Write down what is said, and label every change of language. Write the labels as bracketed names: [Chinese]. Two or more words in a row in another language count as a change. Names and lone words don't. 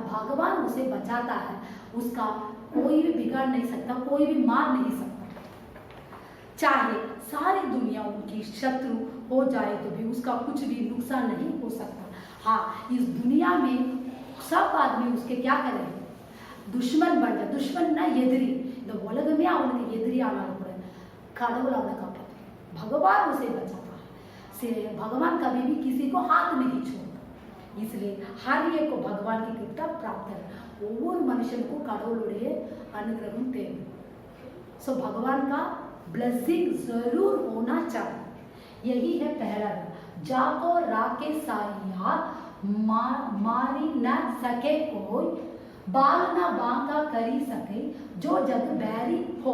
[Hindi] भगवान उसे बचाता है, उसका कोई भी बिगाड़ नहीं सकता, कोई भी मार नहीं सकता। चाहे सारी दुनिया उनकी शत्रु हो जाए तो भी उसका कुछ भी नुकसान नहीं हो सकता। हाँ, इस दुनिया में सब आदमी उसके क्या करें? दुश्मन बन जाए, दुश्मन ना एदिरी, [Tamil] இந்த உலகமே அவனுக்கு எதிரி ஆனாலும் கூட கடவுள் அவனை காப்பாற்றுவார், [Hindi] भगवान उसे बचाता है। भगवान कभी भी किसी को हाथ नहीं छोड़ता, इसलिए हर एक को भगवान की कृपा प्राप्त है। [Tamil] ஒவ்வொரு மனுஷனுக்கும் கடவுளுடைய अनुग्रह தேவை। [Hindi] सो भगवान का ब्लेसिंग जरूर होना चाहिए। यही है पहला, जाको राके साइया, मारी न सके कोई, बाल ना बांका करी सके, जो जग बैरी हो।